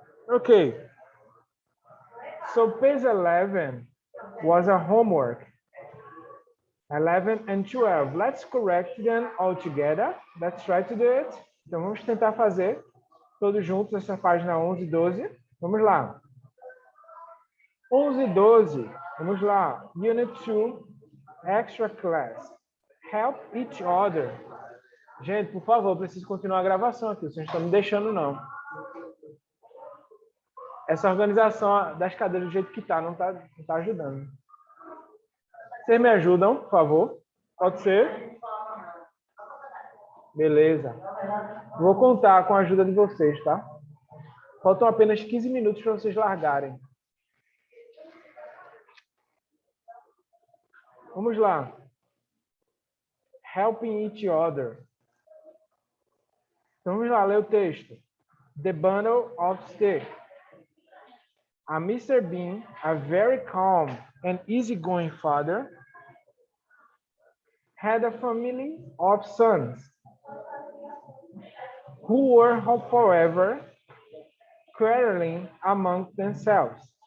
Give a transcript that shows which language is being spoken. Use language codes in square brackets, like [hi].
[en] Okay, so page 11 was a homework. 11 and 12. Let's correct them all together. Let's try to do it. [pt] Então, vamos tentar fazer todos juntos essa página 11 e 12. Vamos lá. 11 e 12. Vamos lá. [en] Unit 2, extra class. Help each other. [pt] Gente, por favor, preciso continuar a gravação aqui. Vocês não estão me deixando, não. Essa organização das cadeiras do jeito que está, não tá ajudando. Vocês me ajudam, por favor? Pode ser? Beleza. Vou contar com a ajuda de vocês, tá? Faltam apenas 15 minutos para vocês largarem. [en] Vamos lá. Helping each other. [pt] Então, vamos lá ler o texto. [en] The bundle of sticks. A Mr. Bean, a very calm and easygoing father, had a family of sons who were, however, quarreling among themselves.